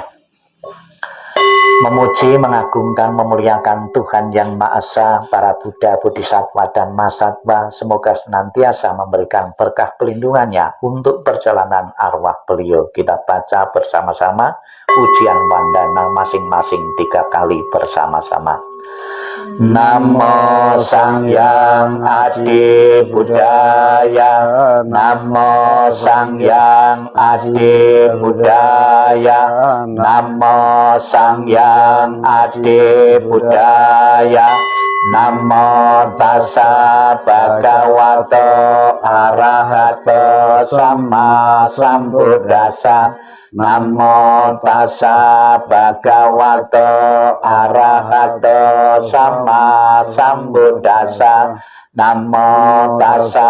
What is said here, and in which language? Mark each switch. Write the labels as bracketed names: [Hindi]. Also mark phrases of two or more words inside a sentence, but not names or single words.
[Indonesian] Memuji, mengagungkan, memuliakan Tuhan Yang Maha Esa, para Buddha, Bodhisattva, dan Mahasatwa. Semoga senantiasa memberikan berkah pelindungannya untuk perjalanan arwah beliau. Kita baca bersama-sama pujian wandana masing-masing 3 kali bersama-sama. [Pali] Namo Sang Hyang Adi Budaya, Namo Sang Hyang Adi Budaya, Namo Sang Hyang Adi Budaya, Namo Tassa Bhagavato Arahato Sama Sambuddhassa, Namo Tassa Bhagavato Arahato Sama Sambuddhassa, Namo Tassa